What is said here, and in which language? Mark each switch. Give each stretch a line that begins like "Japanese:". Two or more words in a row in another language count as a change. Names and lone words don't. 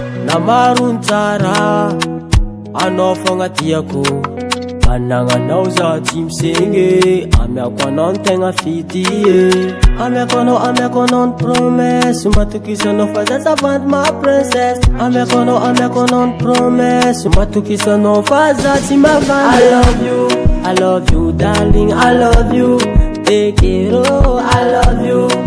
Malagasy: Namaruntara Anao fogna tiako Mananganao za tsy misenge Amiako anao tegna fitie Amiako anao ny promesse Matokisa anao fa zazavandy
French: ma princesse
Malagasy: Amiako anao ny promesse Matokisa anao fa za tsy mavandy
English: I love you darling, I love you
Spanish: Te quiero,
English: I love you